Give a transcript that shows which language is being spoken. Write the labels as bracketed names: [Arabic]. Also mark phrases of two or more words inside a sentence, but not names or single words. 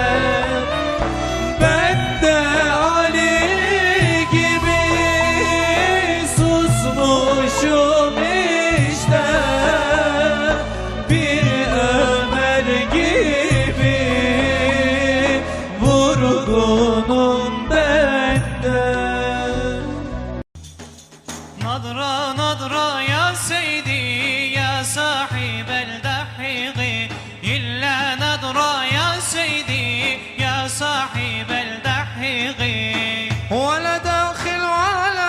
[Turkish] Ben de Ali gibi susmuşum işte, bir Ömer gibi vurgunum ben de. [Arabic] نظرة نظرة يا سيدي يا صاحب الدحيق إلا نظرة يا سيدي يا صاحب الدحيق ولا داخل على